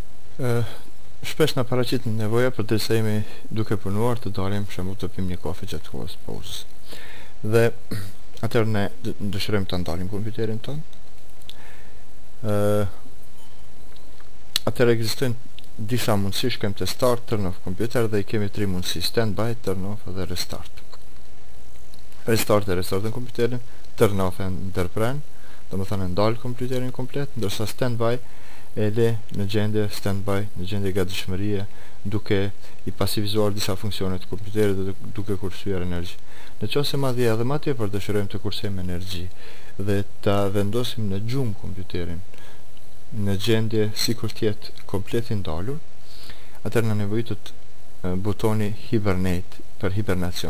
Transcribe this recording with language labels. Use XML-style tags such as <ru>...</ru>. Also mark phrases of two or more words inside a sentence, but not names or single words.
<sq>Shpesh na paraqit nevoja për të se jemi duke punuar të dalim për shembull të pim një kafe gjatë kohës pauzës. Dhe atëherë ne dëshirojmë ta ndalim kompjuterin ton. Atëherë ekzistojnë disa mundësi, shkojmë te start,</sq> <en>turn off computer</en> <sq>dhe i kemi tre mundësi:</sq> <en>standby, turn off dhe restart.</en> <sq>Restart e restarton kompjuterin,</sq> <en>turn off</en> <sq>e ndërpren, domethënë ndal kompjuterin komplet, ndërsa standby e le në gjendje standby, në gjendje gatishmërie, duke i pasivizuar disa funksione të kompjuterit dhe duke kursyer energji. Në qoftë se madje edhe më tepër dëshirojmë të kursejmë energji dhe ta vendosim në gjumë kompjuterin në gjendje sikur të jetë komplet i ndalur, atëherë na nevojitet butoni hibernate për hibernacion.</sq>